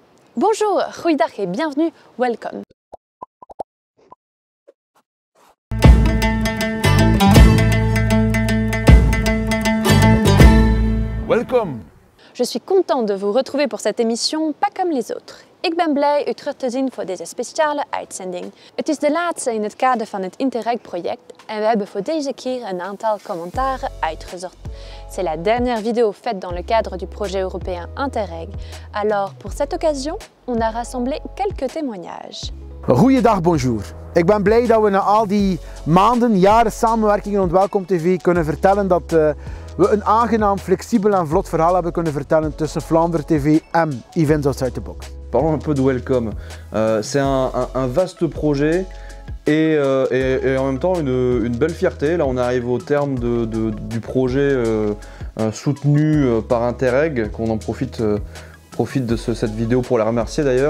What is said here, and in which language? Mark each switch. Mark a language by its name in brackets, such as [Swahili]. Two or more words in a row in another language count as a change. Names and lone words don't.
[French] Bonjour, goeiedag et bienvenue, [English] welcome. Welcome. [French] Je suis contente de vous retrouver pour cette émission pas comme les autres. [Dutch] Ik ben blij u terug te zien voor deze speciale uitzending. Het is de laatste in het kader van het Interreg-project en we hebben voor deze keer een aantal commentaren uitgezocht. [French] C'est la dernière vidéo faite dans le cadre du projet européen Interreg. Alors, pour cette occasion, on a rassemblé quelques témoignages. [Dutch] Goeiedag, bonjour. Ik ben blij dat we na al die maanden, jaren samenwerking rond Welcome TV kunnen vertellen dat we een aangenaam, flexibel en vlot verhaal hebben kunnen vertellen tussen Vlaanderen TV en Events Outside the Box. [French] Parlons un peu de Welcome. C'est un vaste projet et en même temps une belle fierté. Là on arrive au terme du projet soutenu par Interreg, qu'on en profite de cette vidéo pour la remercier d'ailleurs.